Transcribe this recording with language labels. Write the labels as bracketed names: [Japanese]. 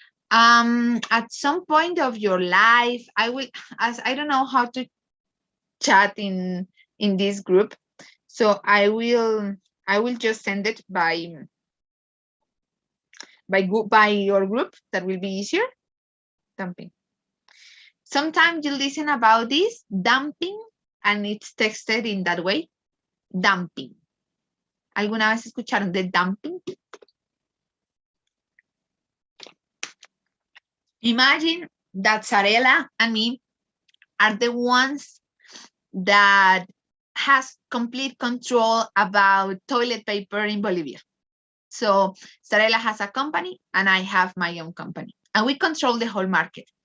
[English] At some point of your life, I don't know how to chat in this group, so I will just send it by your group. That will be easier. Dumping. Sometimes you listen about this dumping and it's texted in that way. Dumping. [Spanish] ¿Alguna vez escucharon de dumping? [English] Imagine that Sarela and me are the ones that has complete control about toilet paper in Bolivia. So Sarela has a company and I have my own company and we control the whole market.